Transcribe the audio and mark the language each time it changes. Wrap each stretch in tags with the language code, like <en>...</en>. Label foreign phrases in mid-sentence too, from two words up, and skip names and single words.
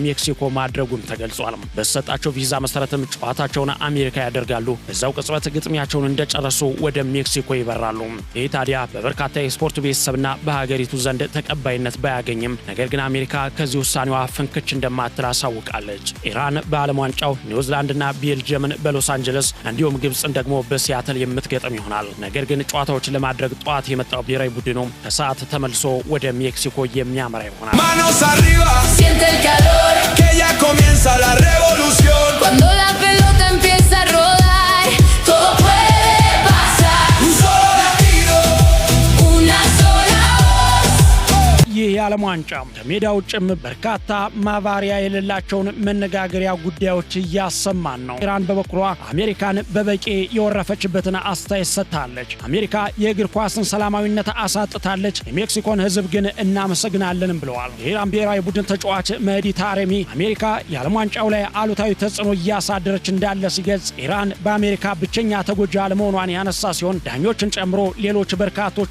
<am>ሜክሲኮ ማድረጉን ተገልጿል። በተሰጣቸው ቪዛ መሰረትም ጨዋታቸውን አሜሪካ ያደርጋሉ። በዛው ቅጽበት ግጥሚያቸውን እንደጨረሱ ወደ ሜክሲኮ ይበራሉ። ይህ ታዲያ በበርካታ የስፖርት ቤተሰብና በሀገሪቱ ዘንድ ተቀባይነት ባያገኝም ነገር ግን አሜሪካ ከዚህ ውሳኔዋ ፍንክች እንደማትል አሳውቃለች። ኢራን በዓለም ዋንጫው ኒውዚላንድና ቤልጅየምን በሎስ አንጀለስ እንዲሁም ግብፅን ደግሞ በሲያትል የምትገጥም ይሆናል። ነገር ግን ጨዋታዎችን ለማድረግ ጠዋት የመጣው ብሔራዊ ቡድኑ ከሰዓት ተመልሶ ወደ ሜክሲኮ የሚያመራ ይሆናል።</am> <es>Manos arriba, Siente el calor que ya comienza la revolución. cuando la pelota empieza a rodar. Todo puede pasar. Un solo latido, Una sola voz.</es> <am>ይህ የዓለም ዋንጫ ከሜዳ ውጭም በርካታ ማባሪያ የሌላቸውን መነጋገሪያ ጉዳዮች እያሰማን ነው። ኢራን በበኩሏ አሜሪካን በበቂ የወረፈችበትን አስተያየት ሰጥታለች። አሜሪካ የእግር ኳስን ሰላማዊነት አሳጥታለች፣ የሜክሲኮን ሕዝብ ግን እናመሰግናለንም ብለዋል። የኢራን ብሔራዊ ቡድን ተጫዋች መህዲ ታሬሚ አሜሪካ የዓለም ዋንጫው ላይ አሉታዊ ተጽዕኖ እያሳደረች እንዳለ ሲገልጽ ኢራን በአሜሪካ ብቸኛ ተጎጂ አለመሆኗን ያነሳ ሲሆን ዳኞችን ጨምሮ ሌሎች በርካቶች</am>